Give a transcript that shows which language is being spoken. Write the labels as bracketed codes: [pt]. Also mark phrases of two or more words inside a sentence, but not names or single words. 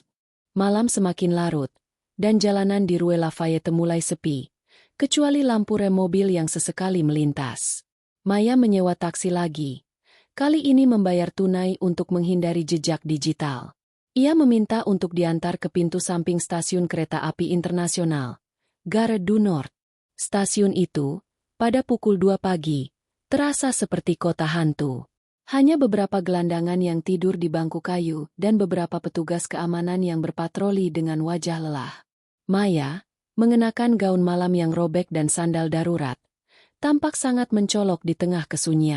[id] Malam semakin larut, dan jalanan di Rue Lafayette mulai sepi, kecuali lampu rem mobil yang sesekali melintas. Maya menyewa taksi lagi. Kali ini membayar tunai untuk menghindari jejak digital. Ia meminta untuk diantar ke pintu samping stasiun kereta api internasional. Gare du Nord. Stasiun itu, pada pukul 2 pagi, terasa seperti kota hantu. Hanya beberapa gelandangan yang tidur di bangku kayu dan beberapa petugas keamanan yang berpatroli dengan wajah lelah. Maya, mengenakan gaun malam yang robek dan sandal darurat, tampak sangat mencolok di tengah kesunyian.